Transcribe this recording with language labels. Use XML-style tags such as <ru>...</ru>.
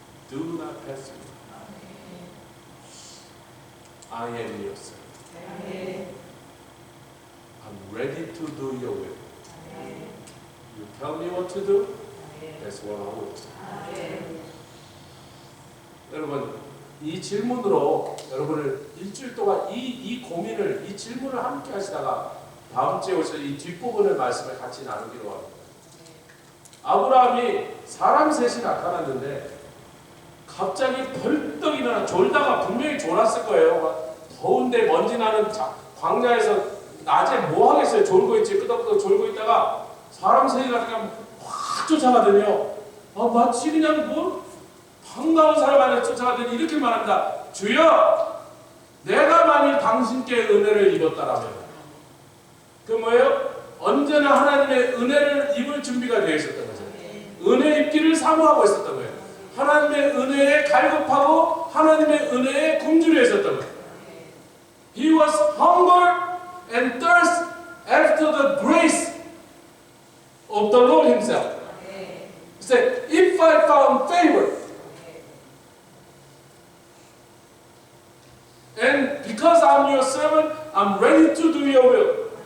<en>Do not pass me by. I am your son. I'm ready to do your will. You tell me what to do, that's what I will do.</en> <ko>여러분, 이 질문으로 여러분을 일주일 동안 이 고민을, 이 질문을 함께 하시다가 다음 주에 오셔서 이 뒷부분의 말씀을 같이 나누기로 합니다. 아브라함이 사람 셋이 나타났는데 갑자기 벌떡 일어나 졸다가 분명히 졸았을 거예요. 더운데 먼지 나는 광야에서 낮에 뭐 하겠어요? 졸고 있지. 끄덕끄덕 졸고 있다가 사람 셋이 나타나면 확 쫓아가더니요. 마치 그냥 뭐 반가운 사람 안에 쫓아가더니 이렇게 말합니다. 주여, 내가 만일 당신께 은혜를 입었다라면, 그 뭐예요? 언제나 하나님의 은혜를 입을 준비가 되어 있었던 거죠. 은혜 입기를 사모하고 있었던 거예요. 하나님의 은혜에 갈급하고 하나님의 은혜에 굶주려 있었던 거예요.</ko> <en>He was hunger and thirst after the grace of the Lord Himself. He said, if I found favor, and because I'm your servant, I'm ready to do your will.</en>